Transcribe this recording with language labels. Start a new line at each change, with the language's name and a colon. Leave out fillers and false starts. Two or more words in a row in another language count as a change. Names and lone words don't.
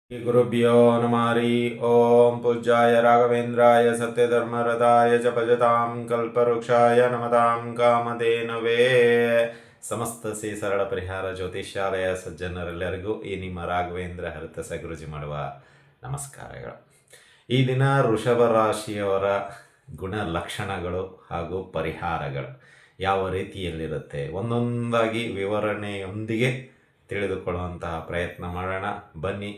Sanskrit: गुरुभ्यो नमः हरि ओम पूज्याय राघवेन्द्राय सत्यधर्मरताय च भजतां कल्पवृक्षाय नमतां ಕಾಮಧೇನವೇ
Kannada: ಸಮಸ್ತ ಶ್ರೀ ಸರಳ ಪರಿಹಾರ ಜ್ಯೋತಿಷ್ಯಾಲಯ ಸಜ್ಜನರೆಲ್ಲರಿಗೂ ಈ ನಿಮ್ಮ ರಾಘವೇಂದ್ರ ಹರತಸ ಗುರುಜಿ ಮಾಡುವ ನಮಸ್ಕಾರಗಳು. ಈ ದಿನ ವೃಷಭ ರಾಶಿಯವರ ಗುಣ ಲಕ್ಷಣಗಳು ಹಾಗೂ ಪರಿಹಾರಗಳು ಯಾವ ರೀತಿಯಲ್ಲಿರುತ್ತೆ ಒಂದೊಂದಾಗಿ ವಿವರಣೆಯೊಂದಿಗೆ ತಿಳಿದುಕೊಳ್ಳುವಂತಹ ಪ್ರಯತ್ನ ಮಾಡೋಣ ಬನ್ನಿ.